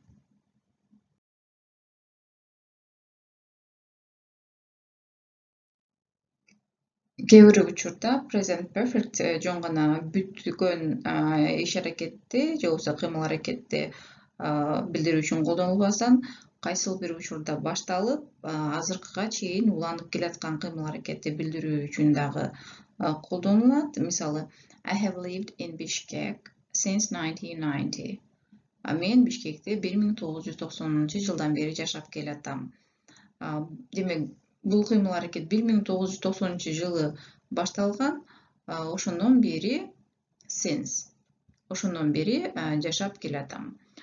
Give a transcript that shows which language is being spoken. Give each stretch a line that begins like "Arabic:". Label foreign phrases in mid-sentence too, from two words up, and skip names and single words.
Kyrgyz: Кээ бир учурда
English: present perfect
Kyrgyz: жөн гана бүткөн иш аракетти же болбосо кыймыл аракетти билдирүү үчүн колдонулбастан, кайсыл бир учурда башталып, азыркыга чейин уланып келаткан кыймыл аракетти билдирүү үчүн дагы колдонулат. Мисалы,
English: I have lived in Bishkek since 1990.
Kyrgyz: Мен Бишкекте 1990 бери жашап келатам. Демек, бул кыймыл аракет 1990 башталган, ошондон бери since, ошондон бери жашап келатам.